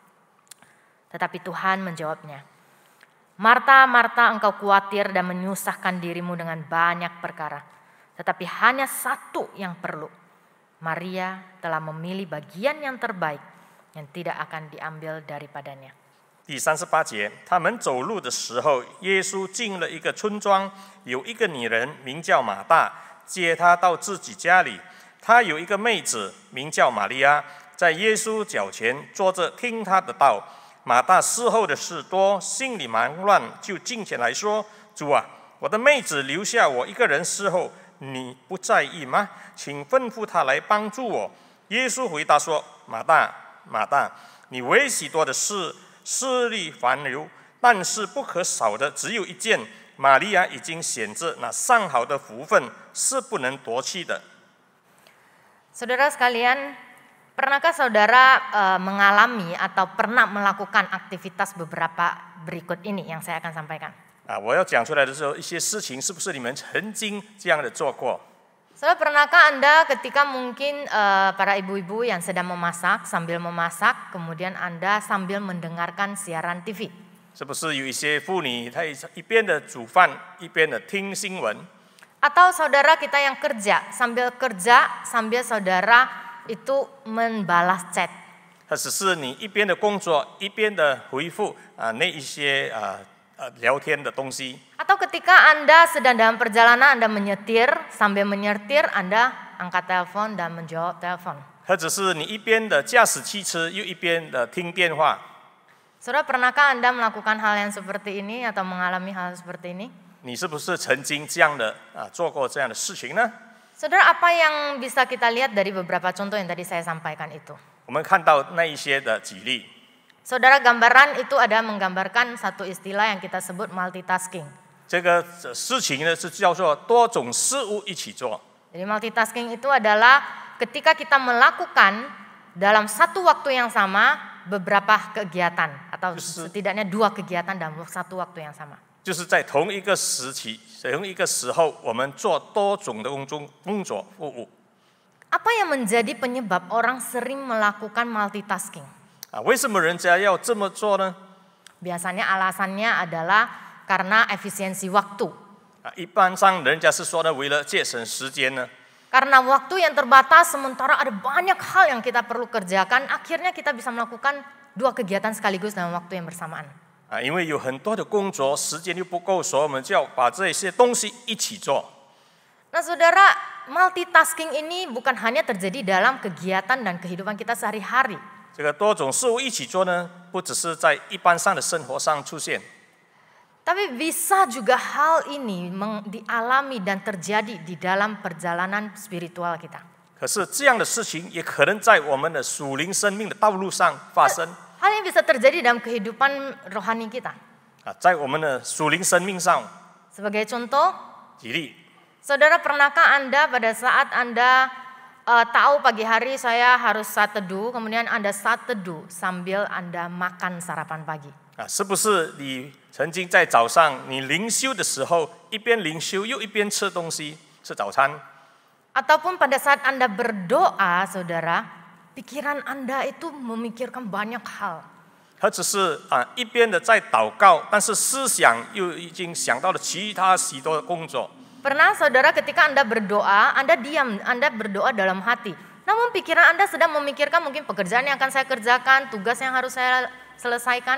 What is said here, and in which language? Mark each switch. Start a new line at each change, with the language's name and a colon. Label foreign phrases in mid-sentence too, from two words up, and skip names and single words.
Indonesian: Tetapi Tuhan menjawabnya, "Marta, Marta, engkau khawatir dan menyusahkan dirimu dengan banyak perkara. Tetapi hanya satu yang perlu. Maria telah memilih bagian yang terbaik yang tidak akan diambil daripadanya."
Chinese: 第38节，他们走路的时候，耶稣进了一个村庄，有一个女人名叫马大，接他到自己家里。她有一个妹子名叫玛利亚，在耶稣脚前坐着听他的道。马大伺候的事多，心里忙乱，就近前来说：“主啊，我的妹子留下我一个人伺候，你不在意吗？请吩咐她来帮助我。” 耶稣回答说：“马大，马大，你为许多的事思虑烦忧，但是不可少的只有一件。玛利亚已经选择那上好的福分，是不能夺去的。”
Indonesian: Saudara sekalian, pernahkah saudara mengalami atau pernah melakukan aktivitas beberapa berikut ini yang saya akan sampaikan?
Chinese: 我要讲出来的时候，一些事情是不是你们曾经这样的做过？
Indonesian: Saudara, pernahkah Anda ketika mungkin para ibu-ibu yang sedang memasak, sambil memasak, kemudian Anda sambil mendengarkan siaran TV?
Chinese: 是不是有一些妇女，她一边的煮饭，一边的听新闻？
Indonesian: Atau saudara kita yang kerja sambil saudara itu membalas chat?
Chinese: 或者是你一边的工作，一边的回复那一些聊天的东西？
Indonesian: Atau ketika Anda sedang dalam perjalanan, Anda menyetir, sambil menyetir Anda angkat telepon dan menjawab telepon.
Chinese: 或者是你一边的驾驶汽车，又一边的听电话？
Indonesian: Saudara, pernahkah Anda melakukan hal yang seperti ini atau mengalami hal seperti ini?
Chinese: 你是不是曾经这样的做过这样的事情呢？
Indonesian: Saudara, apa yang bisa kita lihat dari beberapa contoh yang tadi saya sampaikan itu?
Chinese: 我们看到那一些的举例。
Indonesian: Saudara, gambaran itu ada menggambarkan satu istilah yang kita sebut multitasking.
Chinese: 这个事情呢是叫做多种事物一起做。
Indonesian: Jadi multitasking itu adalah ketika kita melakukan dalam satu waktu yang sama beberapa kegiatan atau setidaknya 2 kegiatan dalam satu waktu yang sama.
Chinese: 就是在同一个时期、同一个时候，我们做多种的工作服务。
Indonesian: Apa yang menjadi penyebab orang sering melakukan multitasking?
Chinese: 为什么人家要这么做呢？
Indonesian: Biasanya alasannya adalah karena efisiensi waktu.
Chinese: 一般上人家是说呢，为了节省时间呢。
Indonesian: Karena waktu yang terbatas, sementara ada banyak hal yang kita perlu kerjakan, akhirnya kita bisa melakukan 2 kegiatan sekaligus dalam waktu yang bersamaan.
Chinese: 因为有很多的工作，时间又不够，所以我们就要把这些东西一起做。
Indonesian: Nah saudara, multitasking ini bukan hanya terjadi dalam kegiatan dan kehidupan kita sehari-hari.
Chinese: 这个多种事物一起做呢，不只是在一般上的生活上出现，
Indonesian: Tapi bisa juga hal ini dialami dan terjadi di dalam perjalanan spiritual kita.
Chinese: 可是这样的事情也可能在我们的属灵生命的道路上发生。
Indonesian: Hal yang bisa terjadi dalam kehidupan rohani kita.
Chinese: 在我们的属灵生命上，
Indonesian: Sebagai contoh,
Chinese: 举例，
Indonesian: saudara pernahkah Anda pada saat Anda tahu pagi hari saya harus saat teduh, kemudian Anda saat teduh sambil Anda makan sarapan pagi?
Chinese: 是不是你曾经在早上你灵修的时候，一边灵修又一边吃东西，吃早餐？
Indonesian: Ataupun pada saat Anda berdoa, saudara, pikiran Anda itu memikirkan banyak hal.
Chinese: 或者是一边的在祷告，但是思想又已经想到了其他许多的工作。
Indonesian: Pernah saudara ketika Anda berdoa, Anda diam, Anda berdoa dalam hati. Namun pikiran Anda sedang memikirkan mungkin pekerjaan yang akan saya kerjakan, tugas yang harus saya selesaikan.